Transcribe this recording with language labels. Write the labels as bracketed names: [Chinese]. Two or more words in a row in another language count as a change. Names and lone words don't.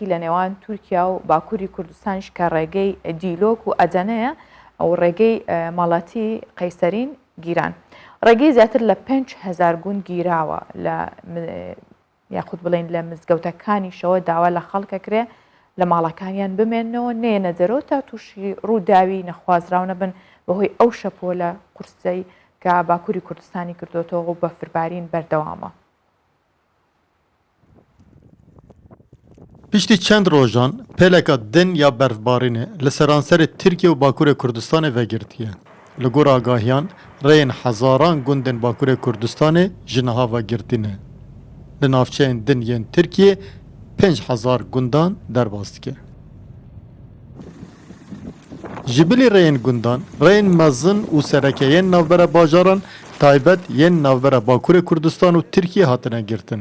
[Central Kurdish] لە نێوان تورکیا و باکووری کوردستانش کە ڕێگەی دیلۆک و ئەدەنەیە ئەو ڕێگەی ماڵاتی قەیسەرین گیران ڕێگەی زیاتر لە 5,000 گوند گیراوە لە یاخود بڵێن لە مزگەوتەکانیشەوە داوا لە خەڵکەکرێ لە ماڵەکانیان بمێنەوە نێنە دەرەوە تا تووشی ڕووداوی نەخوازراونە بن بەهۆی ئەو شەپۆلە قورسەی کە باکووری کوردستانی کردوتەوە و بەفربارین بەردەوامە. [Kurdish] پشتی چەند ڕۆژان پێلێکە دن یا بەرفبارینێ لە سەرانسەری تورکیا و باکووری کوردستانی vegirtiye. Li gor agahiyan rêyên hezaran gundên bakurê Kurdistanê ji niha vegirtîne. Li navçeyên din yên Tirkiye 5,000 gundan derbas dike. Ji bilî rêyên gundan, rêyên mezin û serekeyên navbera bajaran taybet yên navbera Bakurê Kurdistan û Tirkiye hatine girtin.